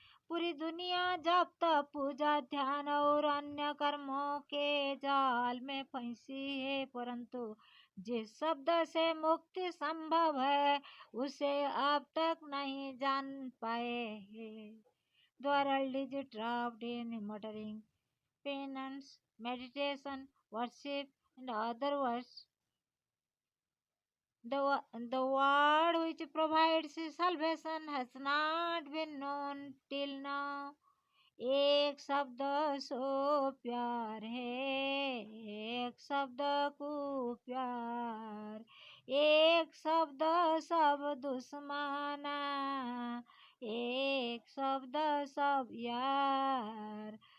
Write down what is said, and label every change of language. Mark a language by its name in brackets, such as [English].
[Hindi] पूरी दुनिया जब तक पूजा ध्यान और अन्य कर्मों के जाल में फंसी है, परंतु जिस शब्द से मुक्ति संभव है उसे अब तक नहीं जान पाए हैं। [English] The world is trapped in muttering, penance, meditation, worship, and other words. The word which provides salvation has not been known till now. [Hindi] एक शब्द सो प्यार है, एक शब्द को प्यार, एक शब्द सब दुश्मना, एक शब्द सब यार।